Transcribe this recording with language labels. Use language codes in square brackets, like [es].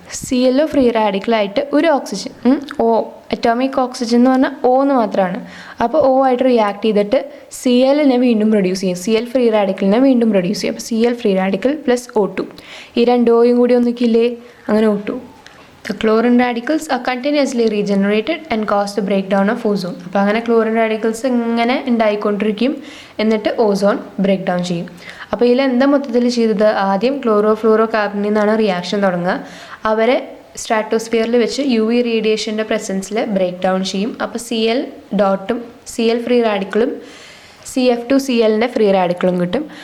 [ml] ClO free റാഡിക്കലായിട്ട് ഒരു oxygen atomic oxygen എന്ന് പറഞ്ഞാൽ O എന്ന് മാത്രമാണ്. അപ്പോൾ O ആയിട്ട് റിയാക്ട് ചെയ്തിട്ട് Clനെ വീണ്ടും പ്രൊഡ്യൂസ് ചെയ്യും, Cl ഫ്രീ റാഡിക്കലിനെ വീണ്ടും പ്രൊഡ്യൂസ് ചെയ്യും. അപ്പോൾ Cl free radical plus O2, ഈ 2 Oയും കൂടി ഒന്നിക്കില്ലേ, അങ്ങനെ O2. [en] The chlorine radicals are continuously regenerated and cause the breakdown of ozone. [ml] അപ്പോൾ അങ്ങനെ ക്ലോറിൻ റാഡിക്കൽസ് ഇങ്ങനെ ഉണ്ടായിക്കൊണ്ടിരിക്കും, എന്നിട്ട് ഓസോൺ ബ്രേക്ക് ഡൗൺ ചെയ്യും. അപ്പോൾ ഇതിൽ എന്താ മൊത്തത്തിൽ ചെയ്തത്? ആദ്യം ക്ലോറോ കാർബണിൽ നിന്നാണ് റിയാക്ഷൻ തുടങ്ങുക. അവരെ സ്ട്രാറ്റോസ്ഫിയറിൽ വെച്ച് UV റേഡിയേഷൻ്റെ പ്രസൻസിൽ ബ്രേക്ക് ഡൗൺ ചെയ്യും. അപ്പോൾ Cl ഡോട്ടും Cl ഫ്രീ റാഡിക്കലും CF2Clൻ്റെ ഫ്രീ റാഡിക്കലും കിട്ടും.